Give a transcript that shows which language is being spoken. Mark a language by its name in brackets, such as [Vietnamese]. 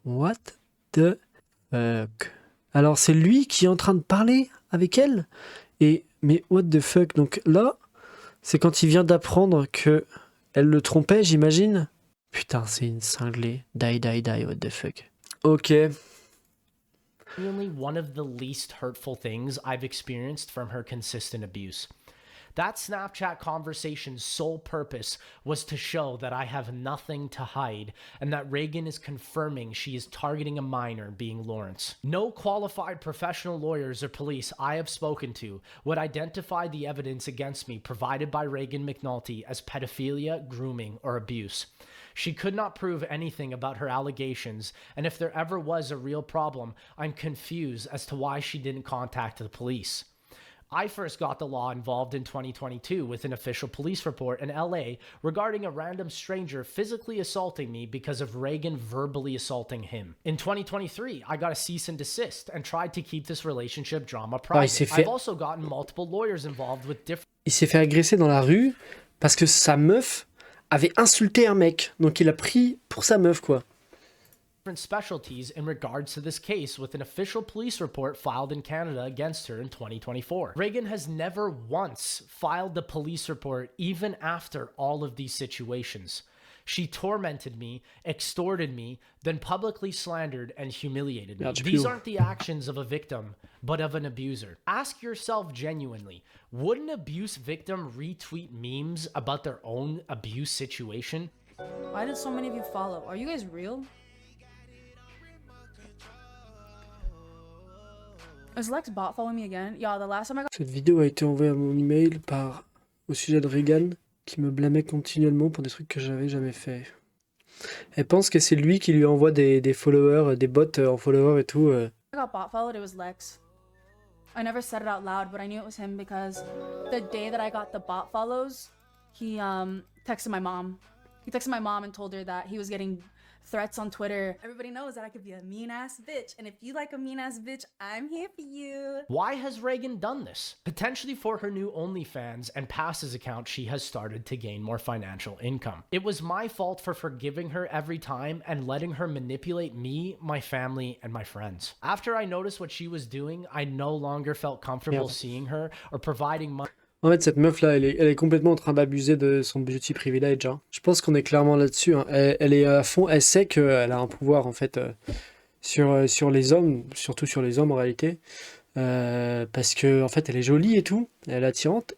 [English] What the fuck. [French] Alors, c'est lui qui est en train de parler avec elle? Mais [English] what the fuck. [French] Donc là, c'est quand il vient d'apprendre que Elle le trompait, j'imagine. Putain, c'est une cinglée. [English] Die, die, die, what the fuck. Ok. Genuinely one of the least hurtful things I've experienced from her consistent abuse. That Snapchat conversation's sole purpose was to show that I have nothing to hide and that Reagan is confirming she is targeting a minor, being Lawrence. No qualified professional lawyers or police I have spoken to would identify the evidence against me provided by Reagan McNulty as pedophilia, grooming, or abuse. She could not prove anything about her allegations, and if there ever was a real problem, I'm confused as to why she didn't contact the police. I first got the law involved in 2022 with an official police report in LA regarding a random stranger physically assaulting me because of Reagan verbally assaulting him. In 2023, I got a cease and desist and tried to keep this relationship drama private. I've also gotten multiple lawyers involved with different... [French] Il s'est fait agresser dans la rue parce que sa meuf avait insulté un mec. Donc il a pris pour sa meuf, quoi. [English] Different specialties in regards to this case with an official police report filed in Canada against her in 2024. Reagan has never once filed the police report even after all of these situations. She tormented me, extorted me, then publicly slandered and humiliated me. These aren't the actions of a victim, but of an abuser. Ask yourself genuinely, would an abuse victim retweet memes about their own abuse situation? Why did so many of you follow? Are you guys real? Is Lex bot following me again? Yeah, the last time I got... [French] Cette vidéo a été envoyée à mon email au sujet de Reagan, qui me blâmait continuellement pour des trucs que j'avais jamais fait. Elle pense que c'est lui qui lui envoie des followers, des bots en followers et tout. [English] I got bot followed, it was Lex. I never said it out loud, but I knew it was him because the day that I got the bot follows, he texted my mom. He texted my mom and told her that he was getting threats on Twitter. Everybody knows that I could be a mean-ass bitch, and if you like a mean-ass bitch, I'm here for you. Why has Reagan done this? Potentially for her new OnlyFans and Passes account, she has started to gain more financial income. It was my fault for forgiving her every time and letting her manipulate me, my family, and my friends. After I noticed what she was doing, I no longer felt comfortable seeing her or providing money. [French] En fait, cette meuf-là, elle est complètement en train d'abuser de son beauty privilege. Hein. Je pense qu'on est clairement là-dessus. Hein. Elle est à fond, elle sait qu'elle a un pouvoir, en fait, sur les hommes, surtout sur les hommes, en réalité. Parce que, en fait, elle est jolie et tout, elle est attirante.